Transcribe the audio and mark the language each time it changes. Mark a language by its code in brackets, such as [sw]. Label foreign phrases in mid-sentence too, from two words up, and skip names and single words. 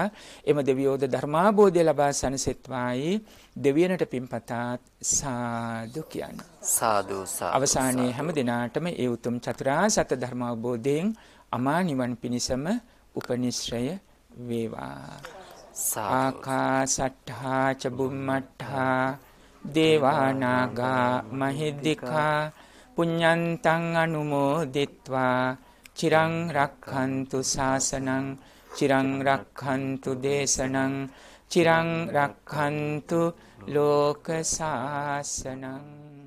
[si] එම දෙවියෝද ධර්මාභෝධය ලබා සනසෙත්වායි දෙවියනට පින්පතත් සාදු කියන. සාදු සාදු. අවසානයේ හැම දිනාටම ඒ උතුම් චතුරාර්ය සත්‍ය ධර්ම අවබෝධයෙන් අමා නිවන් පිණිසම උපනිශ්‍රය වේවා. [pi] ආකාසට්ඨා ච බුම්මට්ඨා දේවානාගා මහිද්దికා පුඤ්ඤන්තං අනුමෝදිත්වා චිරං රක්ඛන්තු ශාසනං චිරං රක්ඛන්තු දේශනං චිරං රක්ඛන්තු ලෝක ශාසනං.